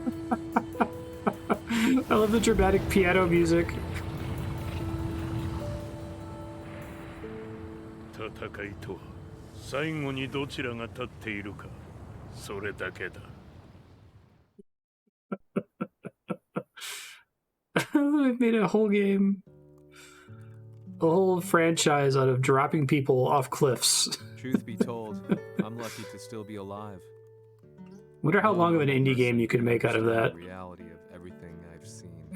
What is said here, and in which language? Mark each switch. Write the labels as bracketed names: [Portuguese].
[English] I love the dramatic piano music. [Japanese] 戦いとは最後にどちらが立っているかそれだけだ [English] They've made a whole game, a whole franchise out of dropping people off cliffs. Truth be told, I'm lucky to still be alive. Wonder how long of an indie game you could make out of that. Reality of everything I've seen.